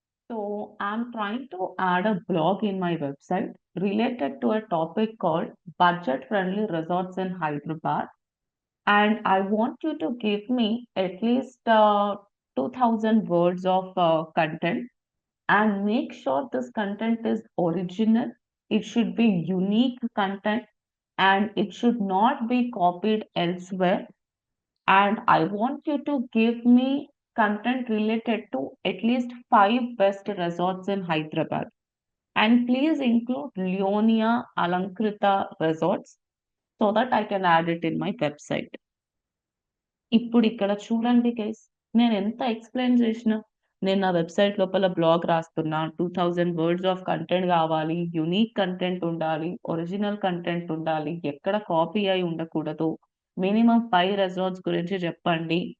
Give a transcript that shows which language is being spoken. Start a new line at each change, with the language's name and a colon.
English: So I'm trying to add a blog in my website related to a topic called budget friendly resorts in Hyderabad, and I want you to give me at least 2000 words of content, and make sure this content is original. It should be unique content, and it should not be copied elsewhere. And I want you to give me content related to at least 5 best resorts in Hyderabad. And please include Leonia Alankrita resorts so that I can add it in my website.
Telugu: ఇప్పుడు ఇక్కడ చూడండి guys, నేను ఎంత explain చేసిన, నేను నా website లోపల blog రాస్తున్నా,
English: 2000 words of content
Telugu: కావాలి, యునిక్ కంటెంట్ ఉండాలి, ఒరిజినల్ కంటెంట్ ఉండాలి, ఎక్కడ కాపీ అయి ఉండకూడదు, మినిమం 5 resorts గురించి చెప్పండి.